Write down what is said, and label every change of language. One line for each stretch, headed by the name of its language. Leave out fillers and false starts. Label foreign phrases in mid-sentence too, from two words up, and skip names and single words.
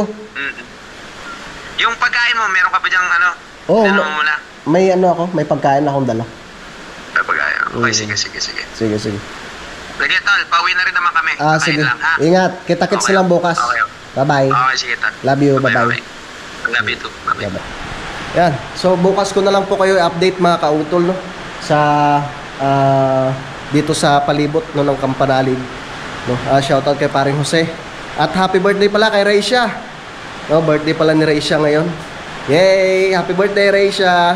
Filipino: Yung pagkain mo, meron ka ba dyang Oo, mo muna? may pagkain akong dala. May pagkain. Okay, sige. Sige. Sige, tol. Pauwi na rin naman kami. Kakain Sige. lang, ha? Ingat. Kita-kits Okay. na lang bukas. Okay. Bye-bye. Okay, sige, tol.
English: Love you. Bye-bye. Love you too. Bye-bye.
Filipino: Bye-bye. Yan. So bukas ko na lang po kayo i-update mga kautol, no, sa dito sa palibot ng Kampanalig, no. Shoutout kay paring Jose. At
English: happy birthday
Filipino: pala kay Raisha. No, birthday pala ni Raisha ngayon.
English: Yay! Happy birthday, Raisha.